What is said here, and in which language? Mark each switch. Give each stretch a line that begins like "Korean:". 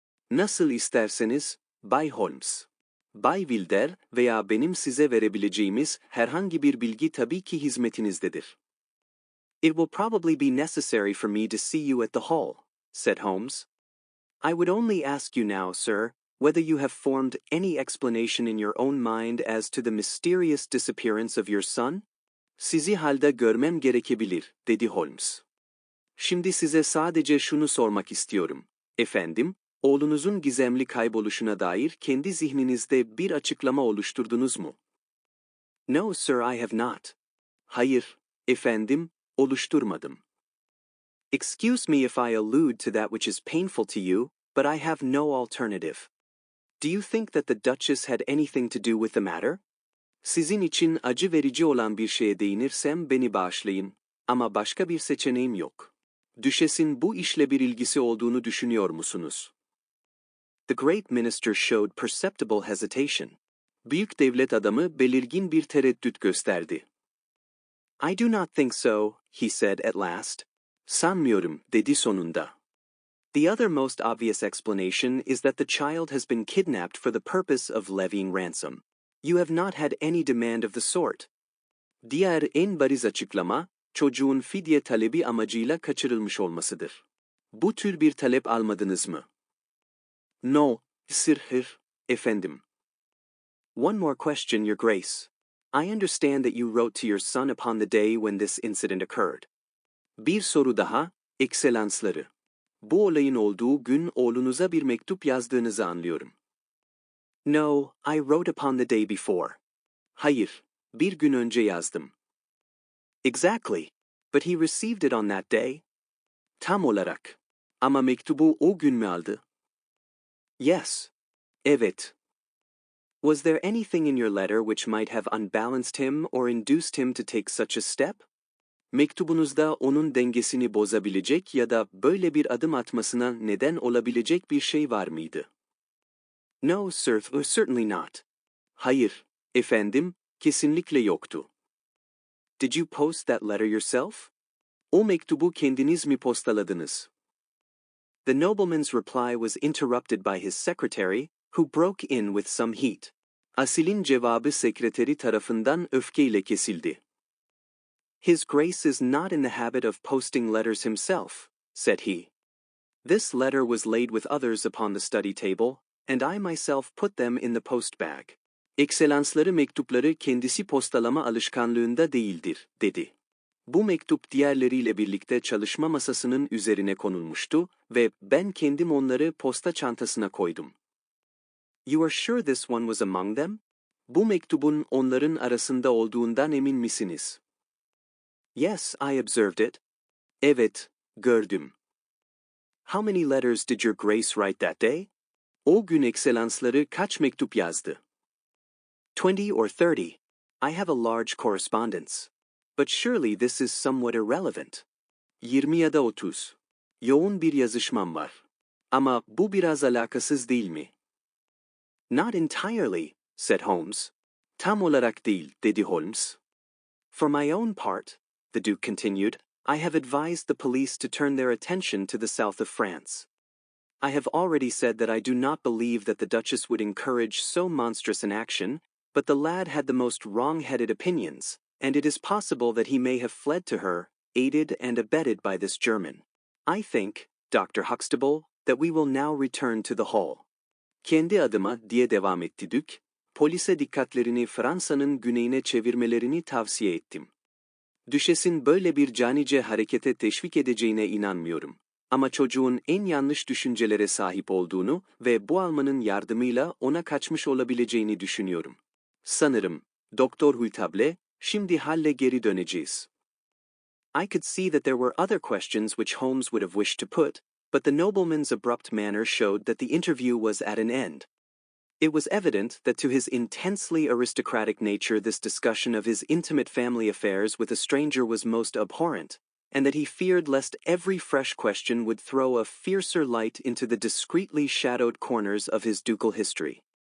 Turkish: Nasıl isterseniz, Bay Holmes. Bay Wilder veya benim size verebileceğimiz herhangi bir bilgi tabii ki hizmetinizdedir.
English: It will probably be necessary for me to see you at the hall, said Holmes. I would only ask you now, sir, whether you have formed any explanation in your own mind as to the mysterious disappearance of your son?
Turkish: Sizi halde görmem gerekebilir, dedi Holmes. Şimdi size sadece şunu sormak istiyorum. Efendim, oğlunuzun gizemli kayboluşuna dair kendi zihninizde bir açıklama oluşturdunuz mu?
English: No, sir, I have not.
Turkish: Hayır, efendim, oluşturmadım.
English: Excuse me if I allude to that which is painful to you, but I have no alternative. Do you think that the Duchess had anything to do with the matter?
Turkish: Sizin için acı verici olan bir şeye değinirsem beni bağışlayın, ama başka bir seçeneğim yok. Düşesin bu işle bir ilgisi olduğunu düşünüyor musunuz?
English: The great minister showed perceptible hesitation.
Turkish: Büyük devlet adamı belirgin bir tereddüt gösterdi.
English: I do not think so, he said at last.
Turkish: Sanmıyorum, dedi sonunda.
English: The other most obvious explanation is that the child has been kidnapped for the purpose of levying ransom. You have not had any demand of the sort.
Turkish: Diğer en bariz açıklama, çocuğun fidye talebi amacıyla kaçırılmış olmasıdır. Bu tür bir talep almadınız mı?
English: No, sir, efendim. One more question, Your Grace. I understand that you wrote to your son upon the day when this incident occurred.
Turkish: Bir soru daha, ekselansları. Bu olayın olduğu gün oğlunuza bir mektup yazdığınızı anlıyorum.
English: No, I wrote upon the day before.
Turkish: Hayır, bir gün önce yazdım.
English: Exactly, but he received it on that day.
Turkish: Tam olarak. Ama mektubu o gün mü aldı?
English: Yes. Evet. Was there anything in your letter which might have unbalanced him or induced him to take such a step?
Turkish: Mektubunuzda onun dengesini bozabilecek ya da böyle bir adım atmasına neden olabilecek bir şey var mıydı?
English: No, sir, certainly not.
Turkish: Hayır, efendim, kesinlikle yoktu.
English: Did you post that letter yourself?
Turkish: O mektubu kendiniz mi postaladınız?
English: The nobleman's reply was interrupted by his secretary, who broke in with some heat.
Turkish: Asil'in cevabı sekreteri tarafından öfkeyle kesildi.
English: His Grace is not in the habit of posting letters himself, said he. This letter was laid with others upon the study table, and I myself put them in the post bag.
Turkish: Ekselansları mektupları kendisi postalama alışkanlığında değildir, dedi. Bu mektup diğerleriyle birlikte çalışma masasının üzerine konulmuştu ve ben kendim onları posta çantasına koydum.
English: You are sure this one was among them?
Turkish: Bu mektubun onların arasında olduğundan emin misiniz?
English: Yes, I observed it.
Turkish: Evet, gördüm.
English: How many letters did your Grace write that day?
Turkish: O gün ekselansları kaç mektup yazdı?
English: 20 or 30. I have a large correspondence. But surely this is somewhat irrelevant.
Turkish: 20 ya da 30. Yoğun bir yazışmam var. Ama bu biraz alakasız değil mi?
English: Not entirely, said Holmes.
Turkish: Tam olarak değil, dedi Holmes.
English: For my own part, the Duke continued, I have advised the police to turn their attention to the south of France. I have already said that I do not believe that the Duchess would encourage so monstrous an action, but the lad had the most wrong-headed opinions, and it is possible that he may have fled to her, aided and abetted by this German. I think, Dr. Huxtable, that we will now return to the hall.
Turkish: Kendi adıma, diye devam etti Dük, polise dikkatlerini Fransa'nın güneyine çevirmelerini tavsiye ettim. Düşesin böyle bir canice harekete teşvik edeceğine inanmıyorum. Ama çocuğun en yanlış düşüncelere sahip olduğunu ve bu Almanın yardımıyla ona kaçmış olabileceğini düşünüyorum. Sanırım, Doktor Hultable, şimdi halle geri döneceğiz.
English: I could see that there were other questions which Holmes would have wished to put, but the nobleman's abrupt manner showed that the interview was at an end. It was evident that to his intensely aristocratic nature this discussion of his intimate family affairs with a stranger was most abhorrent, and that he feared lest every fresh question would throw a fiercer light into the discreetly shadowed corners of his ducal history.